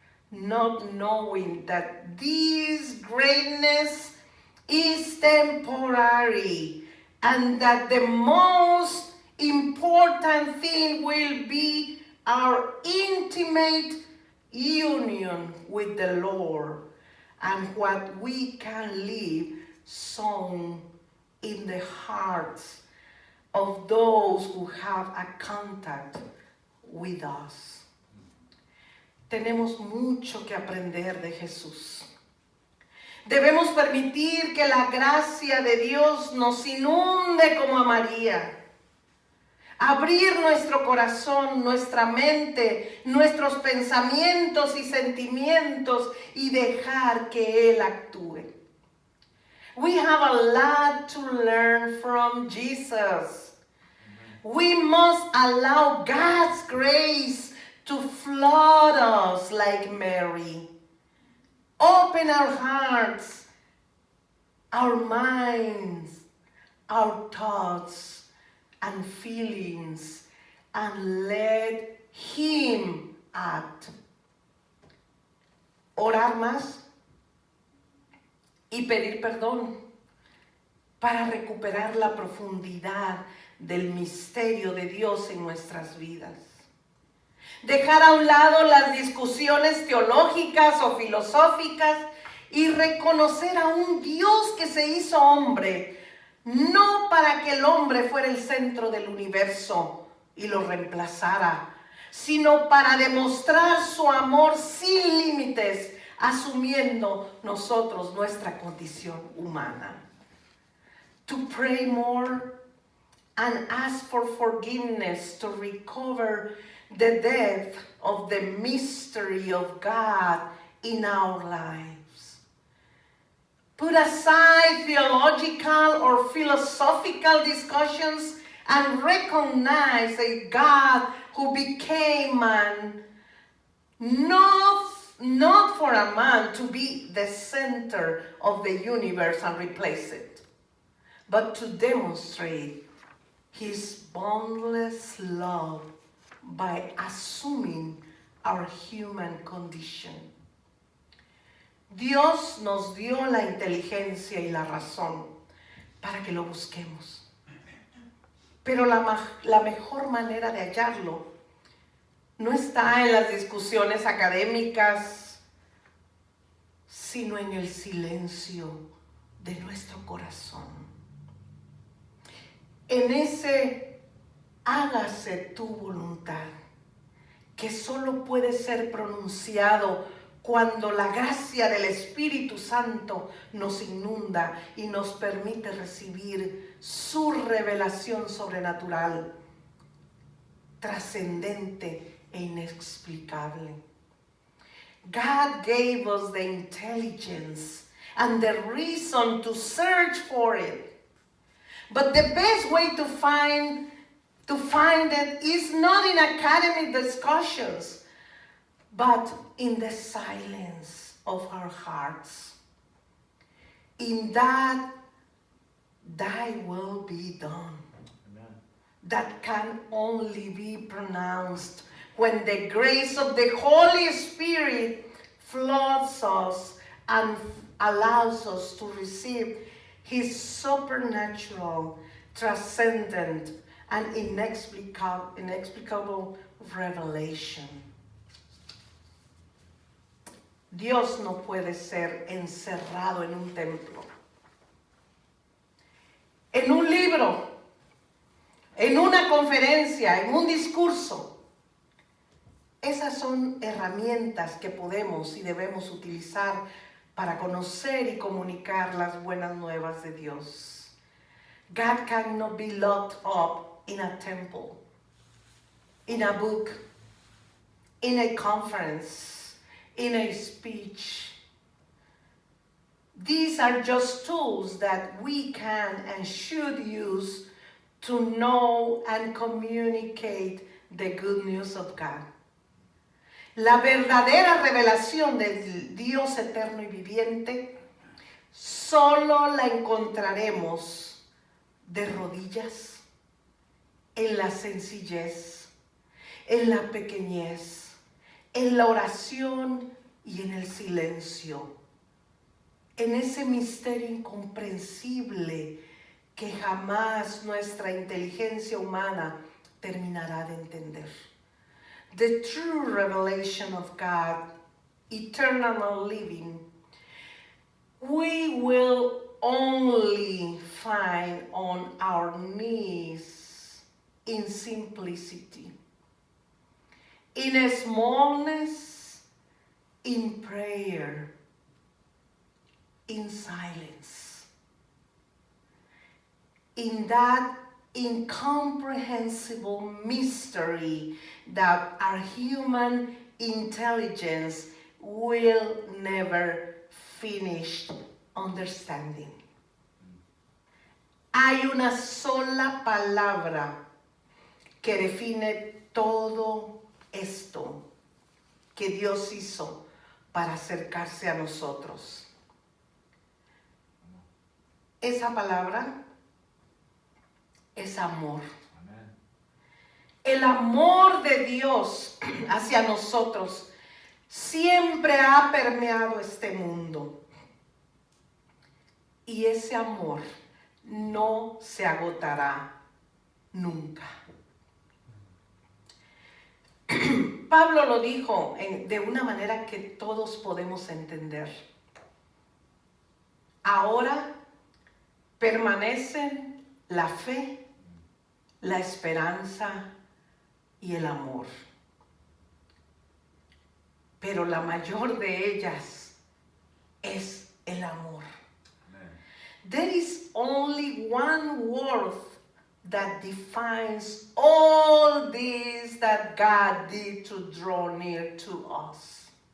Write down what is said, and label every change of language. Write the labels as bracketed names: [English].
[English] not knowing that this greatness is temporary and that the most important thing will be our intimate union with the Lord and what we can live sown in the hearts of those who have a contact with us. [Spanish] Tenemos mucho que aprender de Jesús. Debemos permitir que la gracia de Dios nos inunde como a María. Abrir nuestro corazón, nuestra mente, nuestros pensamientos y sentimientos y dejar que Él actúe. [English] We have a lot to learn from Jesus. We must allow God's grace to flood us like Mary. Open our hearts, our minds, our thoughts and feelings, and let Him act. [Spanish] Orar más y pedir perdón para recuperar la profundidad del misterio de Dios en nuestras vidas. Dejar a un lado las discusiones teológicas o filosóficas y reconocer a un Dios que se hizo hombre, no para que el hombre fuera el centro del universo y lo reemplazara, sino para demostrar su amor sin límites, asumiendo nosotros nuestra condición humana. [English] To pray more and ask for forgiveness to recover the depth of the mystery of God in our lives. Put aside theological or philosophical discussions and recognize a God who became man, not for a man to be the center of the universe and replace it, but to demonstrate His boundless love by assuming our human condition. [Spanish] Dios nos dio la inteligencia y la razón para que lo busquemos. Pero la mejor manera de hallarlo no está en las discusiones académicas, sino en el silencio de nuestro corazón. En ese hágase tu voluntad, que solo puede ser pronunciado cuando la gracia del Espíritu Santo nos inunda y nos permite recibir su revelación sobrenatural, trascendente e inexplicable. [English] God gave us the intelligence and the reason to search for it. But the best way to find it is not in academic discussions, but in the silence of our hearts. In that, thy will be done. Amen. That can only be pronounced when the grace of the Holy Spirit floods us and allows us to receive His supernatural, transcendent, and inexplicable revelation. [Spanish] Dios no puede ser encerrado en un templo, en un libro, en una conferencia, en un discurso. Esas son herramientas que podemos y debemos utilizar para conocer y comunicar las buenas nuevas de Dios. [English] God cannot be locked up in a temple, in a book, in a conference, in a speech. These are just tools that we can and should use to know and communicate the good news of God. [Spanish] La verdadera revelación del Dios eterno y viviente solo la encontraremos de rodillas, en la sencillez, en la pequeñez, en la oración y en el silencio, en ese misterio incomprensible que jamás nuestra inteligencia humana terminará de entender. [English] The true revelation of God, eternal living, we will only find on our knees in simplicity, in smallness, in prayer, in silence, in that incomprehensible mystery that our human intelligence will never finish understanding. [Spanish] Hay una sola palabra que define todo esto que Dios hizo para acercarse a nosotros. Esa palabra es amor. Amen. El amor de Dios hacia nosotros siempre ha permeado este mundo. Y ese amor no se agotará nunca. Pablo lo dijo de una manera que todos podemos entender. Ahora permanecen la fe, la esperanza y el amor. Pero la mayor de ellas es el amor. Amen. [English] There is only one word that defines all this that God did to draw near to us.